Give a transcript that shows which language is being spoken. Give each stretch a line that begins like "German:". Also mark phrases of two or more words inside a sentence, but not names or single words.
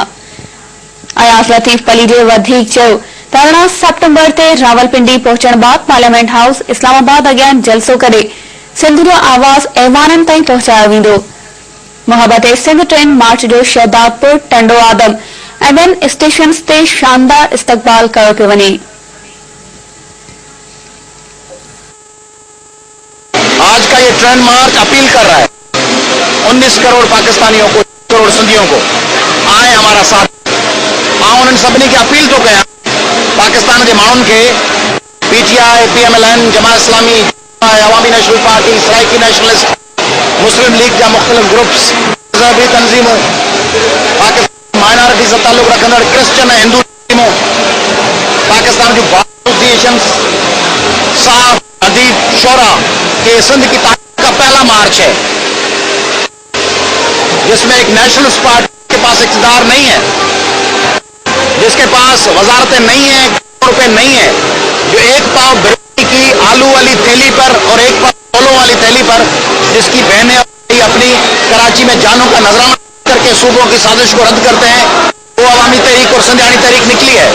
Sindhi: अयास लतीफ पली जे वधीक चयो त 18 सितंबर ते रावलपिंडी पहुचण बाद पार्लियामेंट हाउस इस्लामाबाद अॻियां जलसो करे सिंध जो आवाज़ ऐवाननि ताईं पहुचायो वेंदो। मोहब्बत सिंध ट्रेन मार्च जो शहदादपुर, टंडो आदम ऐं ॿियनि स्टेशन ते शानदार इस्तकबाल कयो पियो वञे।
Urdu: آج کا یہ ٹرین مارچ اپیل کر رہا ہے 19 کروڑ پاکستانیوں کو، کروڑ سندھیوں کو آئے ہمارا ساتھ.
Sindhi: उन्हनि सभिनी खे अपील तो कयां पाकिस्तान के माण्हुनि खे पीटीआई, पीएमएलएन, जमात इस्लामी, अवामी नेशनल पार्टी, सराइकी नेशनलिस्ट, मुस्लिम लीग जा मुख्तलिफ ग्रुप्स, मज़हबी तंजीमों, पाकिस्तान माइनॉरिटी से ताल्लुक रखंदड़ क्रिश्चियन ऐं हिंदू तंजीमों, पाकिस्तान जो बार एसोसिएशन, साफ अदीब शोरा
Urdu: کہ سندھ کی تاریخ کا پہلا مارچ ہے, جس میں ایک نیشنلسٹ پارٹی کے پاس اقتدار نہیں ہے، جس کے پاس وزارتیں نہیں ہے، روپے نہیں ہے، جو ایک پاؤ بریانی کی آلو والی تھیلی پر اور ایک پاؤ چھولوں والی تھیلی پر جس کی بہنیں اپنی کراچی میں جانوں کا نذرانہ کر کے صوبوں کی سازش کو رد کرتے ہیں، وہ عوامی تحریک اور سندھیانی تحریک نکلی ہے.